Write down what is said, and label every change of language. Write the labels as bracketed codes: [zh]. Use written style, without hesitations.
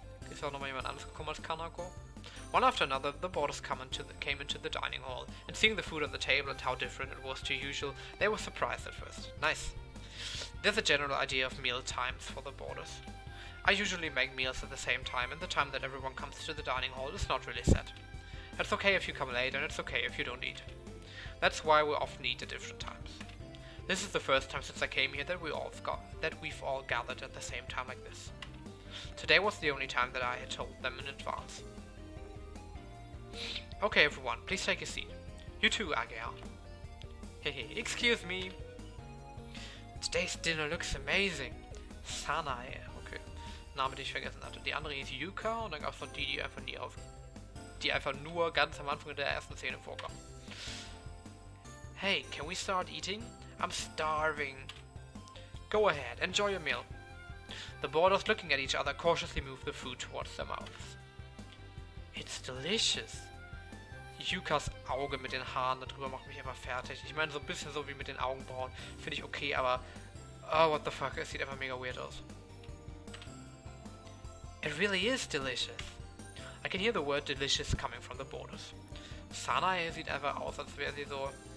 [de] Ist auch nochmal jemand anderes gekommen als Kanako? [en] One after another, the boarders came into the dining hall, and seeing the food on the table and how different it was to usual, they were surprised at first. Nice. There's a general idea of meal times for the boarders. I usually make meals at the same time, and the time that everyone comes to the dining hall is not really set. It's okay if you come late, and it's okay if you don't eat. That's why we often eat at different times. This is the first time since I came here that we've all gathered at the same time like this. Today was the only time that I had told them in advance. Okay everyone, please take a seat. You too, AGH. Hehe, excuse me. Today's dinner looks amazing. Sanae, okay. [de] Name, den ich vergessen hatte. Die andere hieß Yuka und dann gab es noch die einfach nur ganz am Anfang der ersten Szene vorkam. [en] Hey, can we start eating? I'm starving. Go ahead, enjoy your meal. The boarders, looking at each other, cautiously moved the food towards their mouths. It's delicious. [de] Yukas Auge mit den Haaren darüber macht mich einfach fertig. Ich meine, so ein bisschen so wie mit den Augenbrauen. Finde ich okay, aber... [en] Oh, what the fuck, [de] es sieht einfach mega weird aus. [en] It really is delicious. I can hear the word delicious coming from the boarders. [de] Sanae sieht einfach aus, als wäre sie so...